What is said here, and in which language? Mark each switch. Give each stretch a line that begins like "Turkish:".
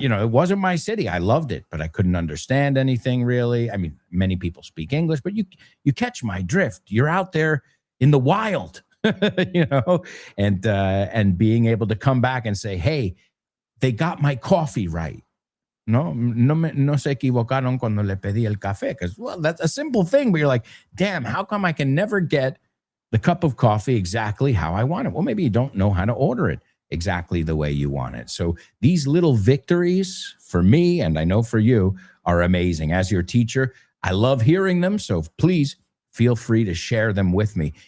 English: You know, it wasn't my city. I loved it, but I couldn't understand anything really. I mean, many people speak English, but you catch my drift. You're out there in the wild. You know, and being able to come back and say, hey, they got my coffee right.
Spanish: No se equivocaron cuando le pedí el café.
English: Because, well, that's a simple thing, but you're like, damn, how come I can never get the cup of coffee exactly how I want it? Well, maybe you don't know how to order it exactly the way you want it. So these little victories for me, and I know for you, are amazing. As your teacher, I love hearing them. So please feel free to share them with me.